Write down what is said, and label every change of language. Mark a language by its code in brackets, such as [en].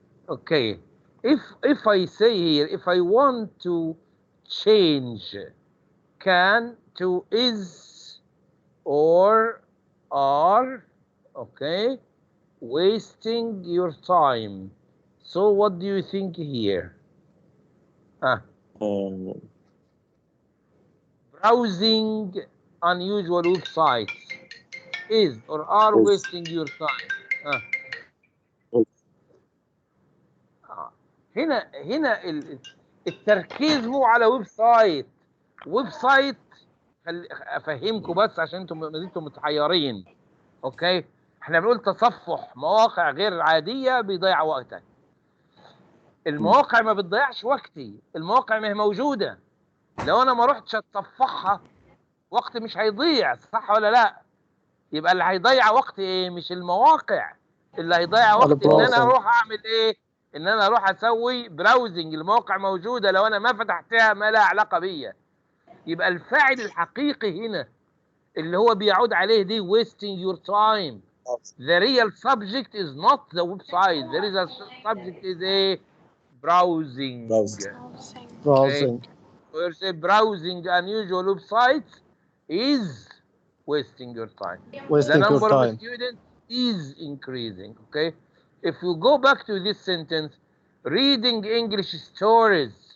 [en] Okay, if I say here, if I want to change can to is or are, okay, wasting your time. So what do you think here? Browsing unusual websites is or are wasting your time. [ar] هنا التركيز مو على ويب سايت. افهمكم بس عشان انتم متحيرين. اوكي، احنا بنقول تصفح مواقع غير عاديه بيضيع وقتك. المواقع ما بتضيعش وقتي، المواقع ما هي موجوده. لو انا ما رحتش اتصفحها وقتي مش هيضيع، صح ولا لا؟ يبقى اللي هيضيع وقتي ايه؟ مش المواقع، اللي هيضيع وقتي ان انا اروح اعمل ايه؟ ان انا اروح اسوي براوزنج. المواقع موجوده، لو انا ما فتحتها ما لها علاقه بيا. يبقى الفاعل الحقيقي هنا اللي هو بيعود عليه دي [en] wasting your time. The real subject is not the website. The real subject is a browsing. Browsing. Where say browsing unusual websites is wasting your time. Wasting the number your time. of students is increasing. Okay. If you go back to this sentence, reading English stories.